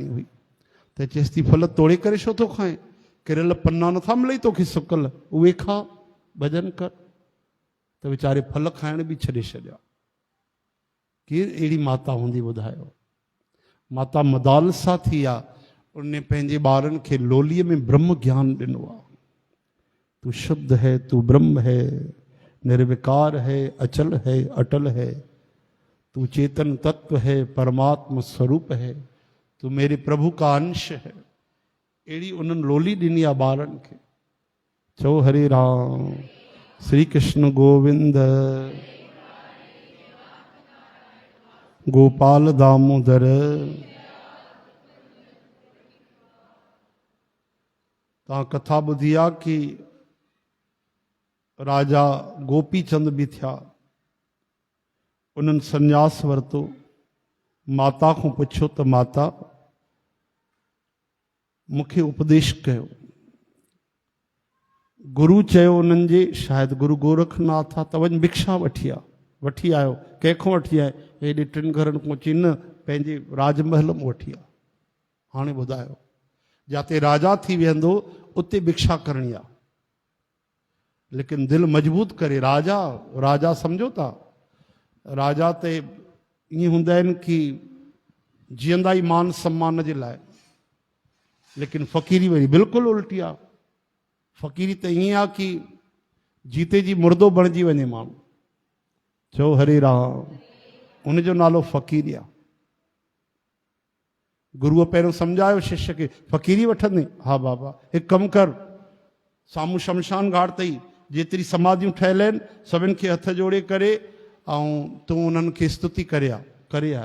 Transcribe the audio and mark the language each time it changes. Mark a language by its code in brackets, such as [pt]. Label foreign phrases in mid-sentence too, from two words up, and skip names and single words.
[sd] हुई त चएसि थी फल तोड़े करे छो थो खाए किरियल पना नथा मिलई तोखे सुकल उहे खा भॼन कर त वीचारे फल खाइण बि छॾे छॾिया केरु अहिड़ी माता हूंदी ॿुधायो माता मदालसा थी आहे उन पंहिंजे ॿारनि खे लोलीअ में ब्रह्म ज्ञान ॾिनो आहे [hi] तू शुद्ध है तू ब्रह्म है निर्विकार है अचल है अटल है तू तू चेतन तत्व है, परमात्मा स्वरूप है, तू मेरे प्रभु का अंश है। [sd] अड़ी उन्हनि लोली ॾिनी आहे ॿारनि खे। चओ हरे राम, श्री कृष्ण गोविंद, गोपाल दामोदर। तव्हां कथा ॿुधी आहे कि राजा गोपी चंद बि थिया, उन्हनि संन्यास वरितो। माता खां पुछियो त माता मूंखे उपदेश कयो। गुरु चयो उन्हनि जे, शायदि गुरु गोरखनाथ आहे, त वञ भिक्षा वठी आयो। कंहिंखां वठी आए? हेॾे टिनि घरनि खां चई न, पंहिंजे राजमहल में वठी आ। हाणे ॿुधायो, जिते राजा थी वेंदो उते भिक्षा करणी आहे, लेकिन दिल मजबूत करे। राजा सम्झो था, राजा ते ईअं हूंदा आहिनि कि जीअंदा ई मान सम्मान जे लाइ, लेकिन फ़क़ीरी वरी बिल्कुलु उल्टी आहे। फ़क़ीरी त ईअं आहे कि [hi] जीते जी [sd] मुर्दो बणिजी वञे माण्हू। चओ हरे राम, उनजो नालो फ़क़ीरी आहे। गुरुअ पहिरियों सम्झायो शिष्य खे, फ़क़ीरी वठंदे? हा बाबा, हिकु कमु कर, साम्हूं शमशान घाट अथई, जेतिरी समाधियूं ठहियल आहिनि सभिनि खे हथ जोड़े करे ऐं तूं उन्हनि खे स्तुति करे आयो।